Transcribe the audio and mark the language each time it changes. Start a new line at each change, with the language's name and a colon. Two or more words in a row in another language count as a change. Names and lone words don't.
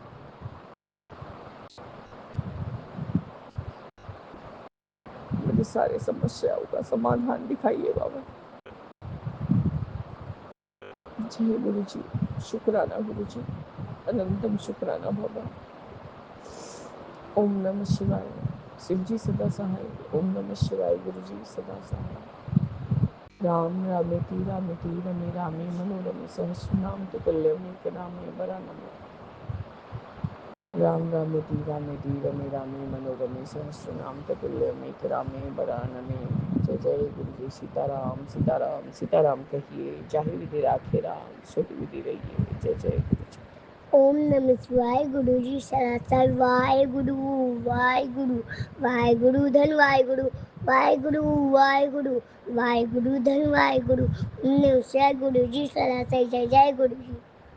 Hindi: मुझे सारे समस्याओं का समाधान दिखाइए बाबा। जय गुरु जी, शुक्राना गुरु जी, अनंतम शुक्राना बाबा।
Sanskrit: ओम नमः शिवाय।
Hindi: शिव जी सदा सहाय।
Sanskrit: ओम नमः शिवाय।
Hindi: गुरु जी सदा सहाय।
Sanskrit: राम रामेति रामेति रमे रामे मनोरमे सहस्रनाम तुल्यमेक रामे वरानने। राम रामेति रामेति रमे रामे मनोरमे सहस्रनाम तुल्यमेक रामे वरानने।
Hindi: जय जय गुरु जी। सीताराम सीताराम सीताराम कहिए, चाहे विधि राखे राम, सुख विधि रहिए। जय जय गुरु जी।
Sanskrit: ओम नमः शिवाय।
Hindi: गुरु जी सरासर वाहे गुरु, वाहे गुरु, वाहे गुरु धन वाहे गुरु, वाहे गुरु, वाहे गुरु, वाहे गुरु धन वाहे गुरु।
Sanskrit: ओम नमः शिवाय।
Hindi: गुरु जी सरासर जय जय गुरु जी।